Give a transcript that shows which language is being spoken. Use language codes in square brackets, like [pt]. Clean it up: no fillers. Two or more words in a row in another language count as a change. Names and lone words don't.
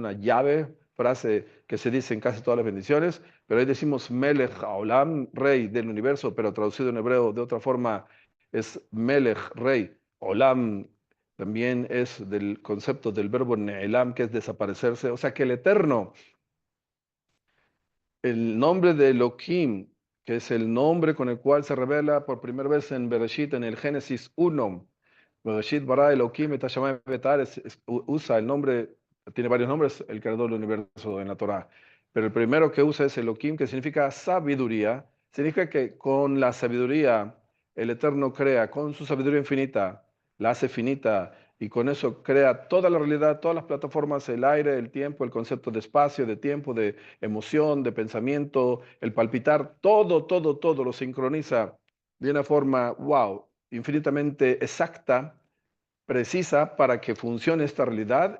[es] una llave, frase que se dice en casi todas las bendiciones, pero ahí decimos [he] מלך העולם, [es] rey del universo, pero traducido en hebreo de otra forma es Melech, rey, Olam, también es del concepto del verbo Ne'elam, que es desaparecerse, o sea que el eterno, el nombre de Elohim, que es el nombre con el cual se revela por primera vez en Bereshit, en el Génesis 1. [he] בראשית ברא אלהים את השמים ואת הארץ, [es] usa el nombre, tiene varios nombres, el creador del universo en la Torah. Pero el primero que usa es Elohim, que significa sabiduría. Significa que con la sabiduría el Eterno crea, con su sabiduría infinita, la hace finita y con eso crea toda la realidad, todas las plataformas, el aire, el tiempo, el concepto de espacio, de tiempo, de emoción, de pensamiento, el palpitar, todo, todo, todo lo sincroniza de una forma, wow, infinitamente exacta, precisa para que funcione esta realidad.